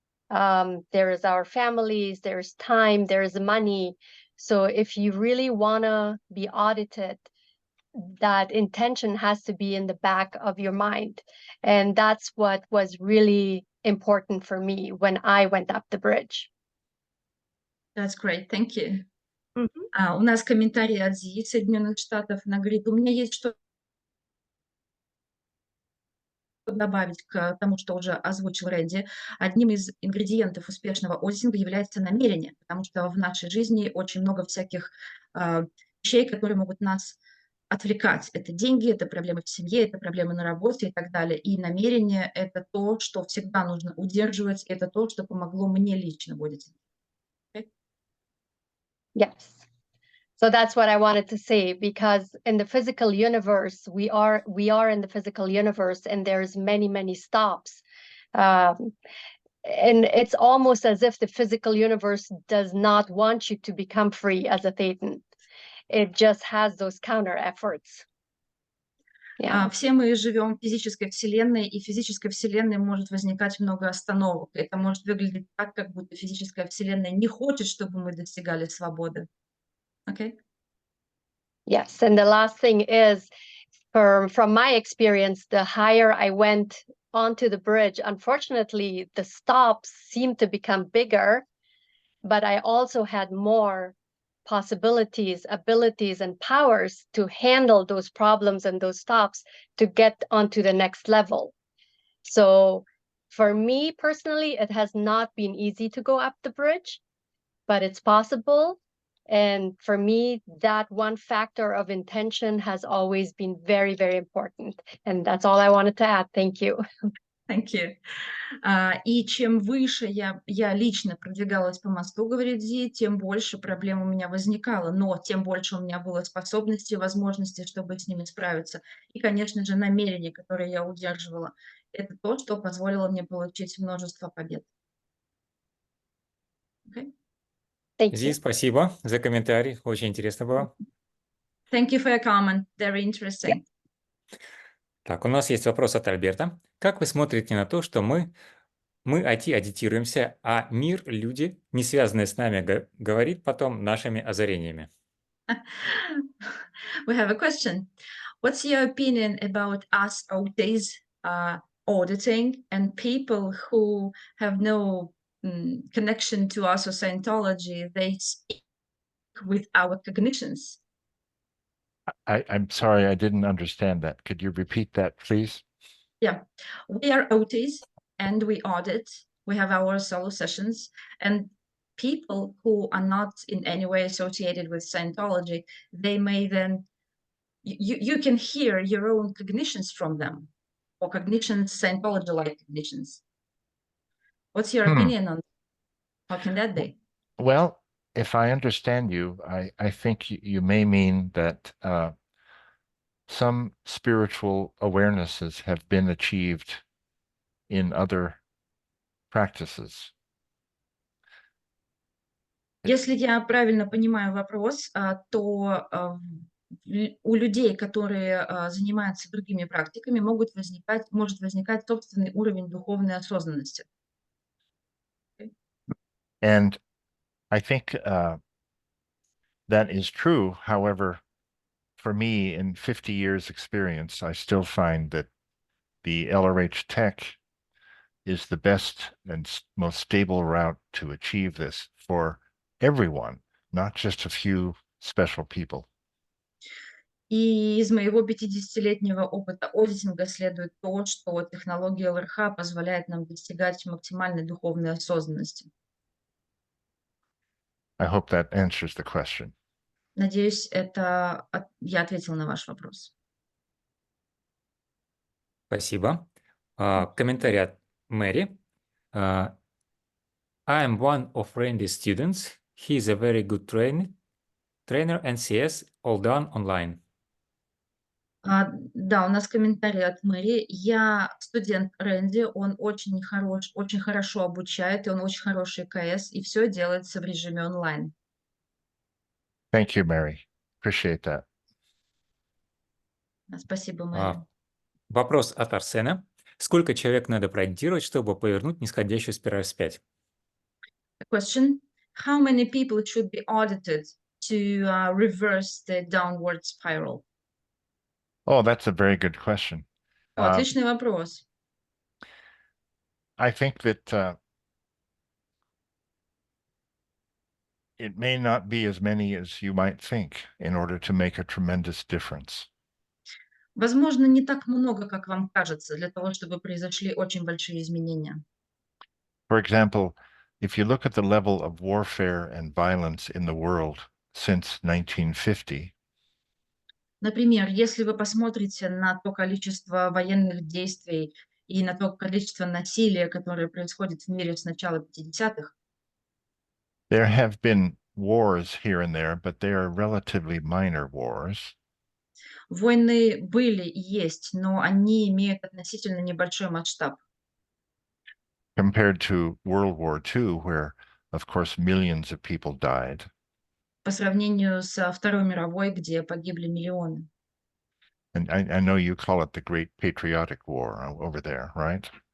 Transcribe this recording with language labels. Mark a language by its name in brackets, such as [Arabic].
[English] There is our families, there's time, there's money. So if you really want to be audited, that intention has to be in the back of your mind. And that's what was really important for me when I went up the bridge. That's great, thank you. Mhm. [Russian] У нас комментарий от Зи из Соединенных Штатов. Она говорит, у меня есть что добавить к тому, что уже озвучил Рэнди. Одним из ингредиентов успешного аудитинга является намерение, потому что в нашей жизни очень много всяких вещей, которые могут нас отвлекать. Это деньги, это проблемы в семье, это проблемы на работе и так далее. И намерение – это то, что всегда нужно удерживать, это то, что помогло мне лично в аудитинге. [English] Yes. So that's what I wanted to say, because in the physical universe, we are in the physical universe, and there's many stops. And it's almost as if the physical universe does not want you to become free as a Thetan. It just has those counter efforts. Yeah. [Russian] Все мы живем в физической вселенной, и в физической вселенной может возникать много остановок. Это может выглядеть так, как будто физическая вселенная не хочет, чтобы мы достигали свободы. [English] Okay? Yes, and the last thing is, from my experience, the higher I went onto the bridge, unfortunately, the stops seemed to become bigger, but I also had more possibilities, abilities, and powers to handle those problems and those stops to get onto the next level. So for me personally, it has not been easy to go up the bridge, but it's possible. And for me, that one factor of intention has always been very important. And that's all I wanted to add. Thank you. Thank you. [Russian] И чем выше я лично продвигалась по мосту, говорит Зи, тем больше проблем у меня возникало, но тем больше у меня было способностей и возможностей, чтобы с ними справиться. И, конечно же, намерение, которое я удерживала, это то, что позволило мне получить множество побед. [English] Okay? Thank [Russian] Зи, [English] you. [Russian] спасибо за комментарий. Очень интересно было. [English] Thank you for your comment. Very interesting. [Russian] Так, у нас есть вопрос от Альберта. Как вы смотрите на то, что мы IT-аудитируемся, а мир, люди, не связанные с нами, говорит потом нашими озарениями? [English] We have a question. What's your opinion about us OTs auditing and people who have no connection to us or Scientology, they speak with our cognitions? I'm sorry, I didn't understand that. Could you repeat that, please? Yeah, we are OTs and we audit. We have our solo sessions, and people who are not in any way associated with Scientology, they may then, you can hear your own cognitions from them, or cognitions, Scientology-like cognitions. What's your opinion on how can that be? Well, if I understand you, I think you may mean that some spiritual awarenesses have been achieved in other practices. [Russian] Если я правильно понимаю вопрос, то У людей, которые занимаются другими практиками, может возникать собственный уровень духовной осознанности. [English] And I think that is true. However, for me, in 50 years experience, I still find that the LRH tech is the best and most stable route to achieve this for everyone, not just a few special people. [Russian] И из моего 50-летнего опыта аудитинга следует то, что технология ЛРХ позволяет нам достигать максимальной духовной осознанности. [English] I hope that answers the question. [Russian] Надеюсь, я ответила на ваш вопрос. Спасибо. Комментарий от Мэри. [English] I am one of Randy's students. He is a very good trainer and CS, all done online. [Russian] Да, у нас комментарий от Мэри. Я студент Рэнди, он очень хорошо обучает, и он очень хороший КС, и все делается в режиме онлайн. [English] Thank you, Mary. Appreciate that. [Russian] Спасибо, Мэри. Вопрос от Арсена. Сколько человек надо проаудитировать, чтобы повернуть нисходящую спираль вспять? [English] Question: How many people should be audited to reverse the downward spiral? Oh, that's a very good question. [Russian] Отличный вопрос. [English] I think that it may not be as many as you might think in order to make a tremendous difference. [Russian] Возможно, не так много, как вам кажется, для того, чтобы произошли очень большие изменения. [English] For example, if you look at the level of warfare and violence in the world since 1950, [Russian] Например, если вы посмотрите на то количество военных действий и на то количество насилия, которое происходит в мире с начала 50-х, [English] there have been wars here and there, but they are relatively minor wars. [Russian] войны были и есть, но они имеют относительно небольшой масштаб. [English] Compared to World War II, where, of course, millions of people died. [Russian] По сравнению со Второй мировой, где погибли миллионы. [English] And I know you call it the Great Patriotic War over there, right?